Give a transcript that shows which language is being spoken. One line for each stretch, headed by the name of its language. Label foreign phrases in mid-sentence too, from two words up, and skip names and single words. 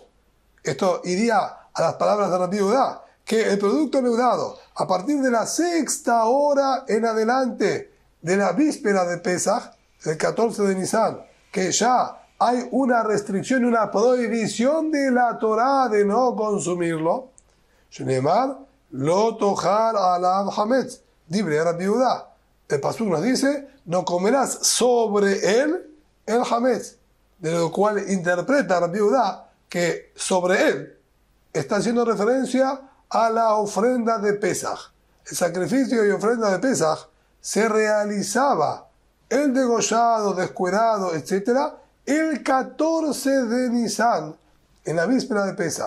Spanish: Esto iría a las palabras de Rabbi Yehuda, que el producto leudado, a partir de la 6ª hora en adelante de la víspera de Pesaj, el 14 de Nisan, que ya hay una restricción, una prohibición de la Torá de no consumirlo,
Hebrew: שנאמר לא תאכל עליו חמץ דברי רבי יהודה.
Spanish: El pasuk nos dice, no comerás sobre él el hametz, de lo cual interpreta Rabbi Yehuda que sobre él está haciendo referencia a la ofrenda de Pesaj. El sacrificio y ofrenda de Pesaj se realizaba el degollado, descuerado, etc., el 14 de Nisan, en la víspera de Pesaj.